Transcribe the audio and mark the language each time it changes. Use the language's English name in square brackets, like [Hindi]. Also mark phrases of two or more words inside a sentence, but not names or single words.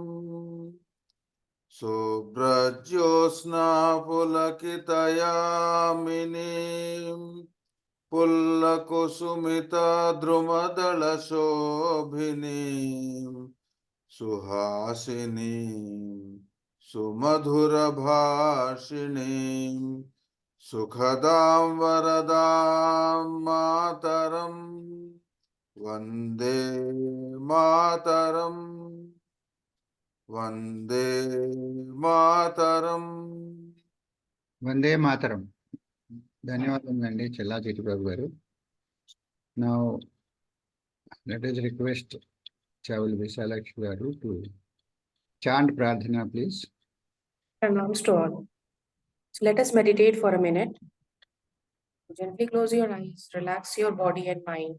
[Bangla] শুভ্রজ্যোৎস্না পুলকিতযামিনীম্ ফুল্লকুসুমিত দ্রুমদল শোভিনীম্ সুহাসিনীম্ সুমধুর ভাষিণীম্ সুখদাং বরদাং মাতরম্ বন্দে মাতরম্. বন্দে মাতরম্. বন্দে মাতরম্. [Telugu] ధన్యవాదాలండి చెల్లా చిట్టుబాబు గారు. [English] Now let us request Chaval Visalakshmi garu to chant Prarthana, please. Pranams to all. So let us meditate for a minute. Gently close your eyes, relax your body and mind.